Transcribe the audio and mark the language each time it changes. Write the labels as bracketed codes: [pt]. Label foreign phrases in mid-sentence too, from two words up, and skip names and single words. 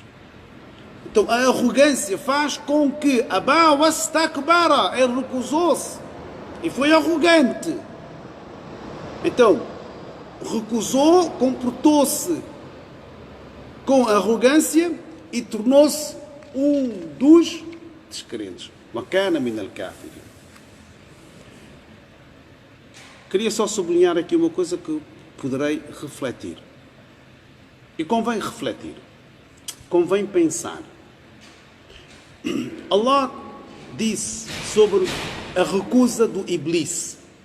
[pt] Então a arrogância faz com que [ar] أبى واستكبر, [pt] ele recusou-se e foi arrogante. Então, recusou, comportou-se com arrogância e tornou-se um dos descrentes. [ar] وكان من الكافرين. [pt] Queria só sublinhar aqui uma coisa que poderei refletir. E convém refletir. Convém pensar. Allah disse sobre a recusa do Iblis.